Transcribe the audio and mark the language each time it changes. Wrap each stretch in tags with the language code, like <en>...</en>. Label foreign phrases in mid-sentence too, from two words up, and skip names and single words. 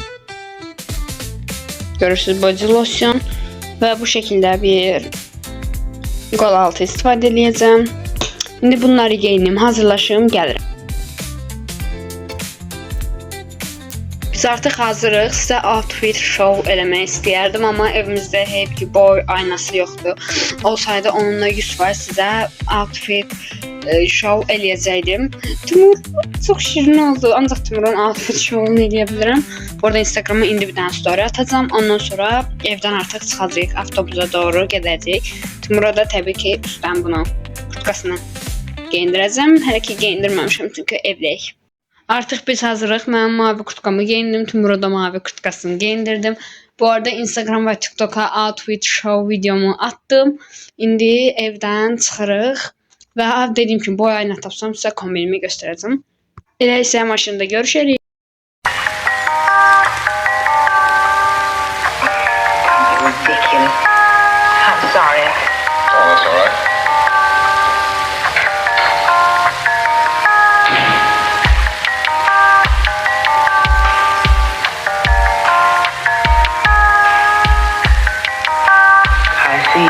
<az>Görürsünüz</az> <en>body lotion.</en> <az>Və bu şəkildə bir qol altı istifadə edəcəm. İndi bunları geyinim, hazırlaşım, gəlirəm. Biz artıq hazırıq. Sizə</az> <en>outfit show</en> <az>eləmək istəyərdim, amma evimizdə hep ki boy aynası yoxdur. Olsaydı onunla 100% sizə</az> <en>outfit show</en> <az>eləyəcəkdim. Timur çox şirin oldu, ancaq Timurun</az> <en>outfit show'unu</en> <az>eləyə bilirəm. Orada Instagram'a indi bir dənə story atacağım. Ondan sonra evdən artıq çıxacağıq, avtobusa doğru gedəcəyik. Timur'a da təbii ki üstdən bunu kurtkasını geyindirəcəm. Hələ ki geyindirməmişəm çünki evdəyik. Artıq biz hazırıq. Mən mavi kurtkamı geyindim. Timur'a da mavi kurtkasını geyindirdim. Bu arada Instagram ve TikTok'a</az> <en>outfit show</en> <az>videomu attım. İndi evdən çıxırıq və dediyim kimi bu ay nə tapsam sizə kombinimi göstərəcəm. Elə isə maşında görüşərik.</az> <en>Ridiculous. I'm sorry. Oh, that's all right. I see.</en>